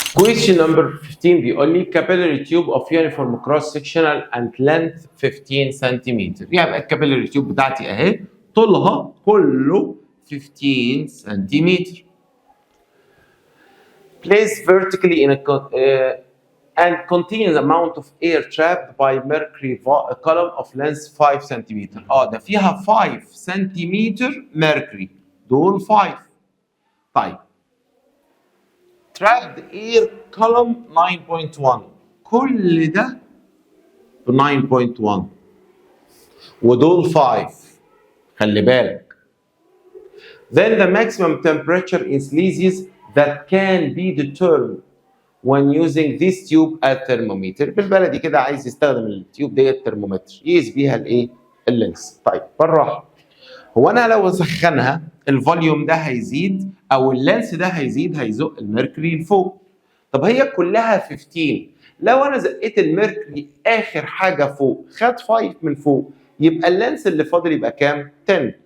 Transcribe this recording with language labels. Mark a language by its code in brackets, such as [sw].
[en] Question number 15 [ar] بيقول لي [en] capillary tube of uniform cross sectional and length 15 سنتيمتر. [ar] يعني الكابيلاري تيوب بتاعتي اهي طولها كله 15 سنتيمتر. [en] Placed vertically in a and contains amount of air trapped by mercury column of length 5 سنتيمتر. [ar] ده فيها 5 سنتيمتر [en] mercury، [ar] دول 5. طيب [en] trapped air column 9.1، [ar] كل ده ب 9.1 ودول 5، خلي بالك. [en] Then the maximum temperature in sleazy that can be determined when using this tube at thermometer. [ar] بالبلدي كده عايز يستخدم التيوب ديت ترمومتر يقيس بيها الايه؟ اللينس. طيب بالراحه، هو انا لو اسخنها الفوليوم ده هيزيد او اللينس ده هيزيد، هيزق الميركوري لفوق. طب هي كلها 15، لو انا زقيت الميركوري اخر حاجه فوق خد 5 من فوق، يبقى اللينس اللي فاضل يبقى كام؟ 10.